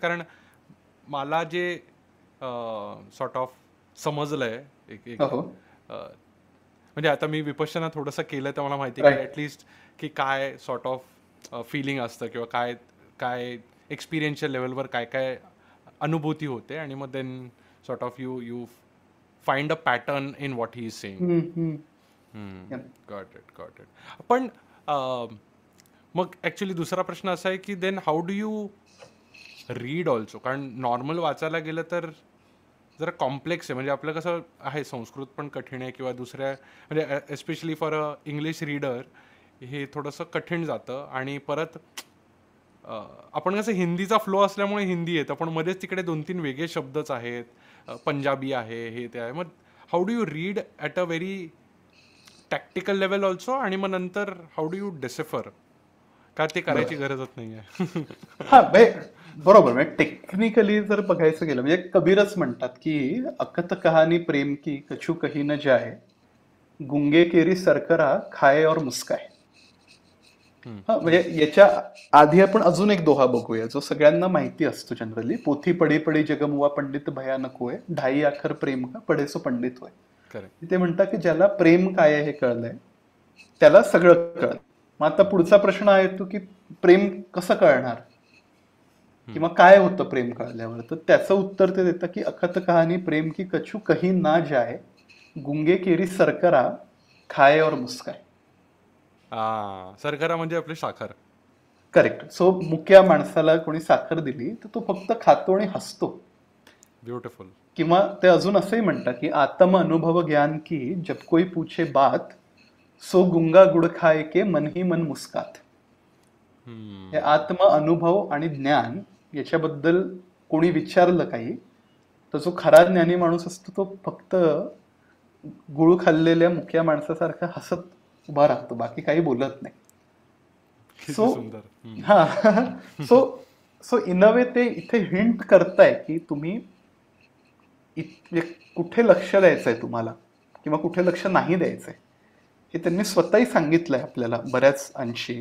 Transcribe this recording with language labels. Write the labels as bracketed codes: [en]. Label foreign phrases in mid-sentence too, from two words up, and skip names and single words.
[mr] कारण मला जे [en] sort of [mr] समजलंय एक म्हणजे आता मी विपश्यना थोडंसं केलं तर मला माहिती आहे की ॲटलिस्ट की काय [en] sort of feeling [mr] असतं किंवा काय काय [en] experiential level [mr] काय काय अनुभूती होते, आणि मग [en] then sort of you find a pattern in what he is saying. got it. [mr] पण मग ॲक्च्युली दुसरा प्रश्न असा आहे की [en] then how do you read also? [mr] कारण नॉर्मल वाचायला गेलं तर जरा कॉम्प्लेक्स आहे. म्हणजे आपलं कसं आहे, संस्कृत पण कठीण आहे किंवा दुसऱ्या म्हणजे [en] especially for a English reader [mr] हे थोडंसं कठीण जातं. आणि परत आपण कसं हिंदीचा फ्लो असल्यामुळे हिंदी येतं, पण मध्येच तिकडे 2-3 वेगळे शब्दच आहेत, पंजाबी आहे, हे ते आहे. [en] मग how do you read at a very tactical level also, [mr] आणि मग नंतर [en] how do you decipher, [mr] का ते करायची गरजच नाही आहे? हा बरोबर. म्हणजे टेक्निकली जर बघायचं गेलं म्हणजे कबीरच म्हणतात की [hi] अकत कहानी प्रेम की कछु कही न जाय, गुंगे केरी सरकरा खाए और मुस्काय. [mr] म्हणजे याच्या आधी आपण अजून एक दोहा बघूया जो सगळ्यांना माहिती असतो जनरली. [hi] पोथी पडी पडी जगमुवा पंडित भयानक होय, ढाई आखर प्रेम का पडे सो पंडित होय. [mr] ते म्हणतात की ज्याला प्रेम काय आहे हे कळलंय त्याला सगळं कळलं. मग आता पुढचा प्रश्न आहे तो की प्रेम कसं कळणार किंवा काय होतं प्रेम कळल्यावर. तर त्याचं उत्तर ते देतं की [hi] अखत कहानी प्रेम की कछु कही ना जाय, गुंगे केरी सरकरा खाए और मुस्काय. [mr] सरकरा म्हणजे आपली साखर. करेक्ट. सो मुक्या माणसाला कोणी साखर दिली तर तो फक्त खातो आणि हसतो. ब्युटिफुल. किंवा ते अजून असंही म्हणतात की [hi] आत्म अनुभव ज्ञान की जब कोई पूछे बात, सो गुंगा गुड खाए के मन ही मन मुस्कात. [mr] हे आत्म अनुभव आणि ज्ञान याच्याबद्दल कोणी विचारलं काही तर जो खरा ज्ञानी माणूस असतो तो फक्त गुळ खाल्लेल्या मुक्या माणसासारखा हसत उभा राहतो, बाकी काही बोलत नाही. [en] so in a way [mr] ते इथे हिंट करताय की तुम्ही कुठे लक्ष द्यायचंय तुम्हाला किंवा कुठे लक्ष नाही द्यायचंय हे त्यांनी स्वतःही सांगितलंय आपल्याला बऱ्याच अंशी.